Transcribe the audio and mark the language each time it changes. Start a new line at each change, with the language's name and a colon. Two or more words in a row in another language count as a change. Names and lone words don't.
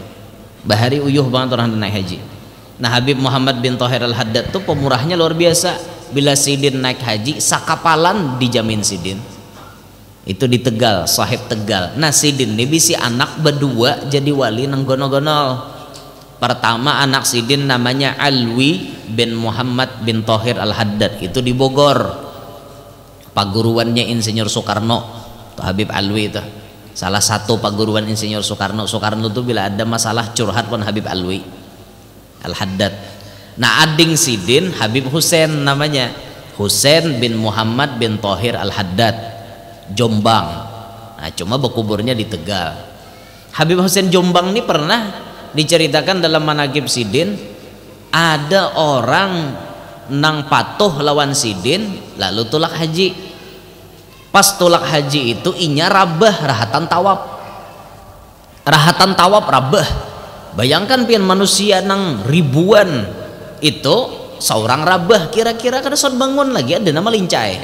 Banjar: Bahari uyuh banget orang naik haji. Nah Habib Muhammad bin Thohir Al-Haddad tuh pemurahnya luar biasa. Bila sidin naik haji sakapalan dijamin sidin. Itu di Tegal, sahib Tegal. Nah sidin ini bisi anak berdua jadi wali nang gono-gonol. Pertama anak sidin namanya Alwi bin Muhammad bin Thohir Al-Haddad, itu di Bogor. Paguruannya Insinyur Soekarno tuh Habib Alwi itu. Salah satu paguruan Insinyur Soekarno. Soekarno tuh bila ada masalah curhat pun Habib Alwi Al-Haddad. Nah ading sidin Habib Husain namanya, Husain bin Muhammad bin Thohir Al-Haddad, Jombang. Nah cuma berkuburnya di Tegal. Habib Husain Jombang ini pernah diceritakan dalam manaqib sidin, ada orang nang patuh lawan sidin lalu tulak haji. Pas tulak haji itu inya rabah rahatan tawab rabah. Bayangkan pian manusia nang ribuan itu seorang rabah kira-kira kada son bangun lagi ada nama lincai.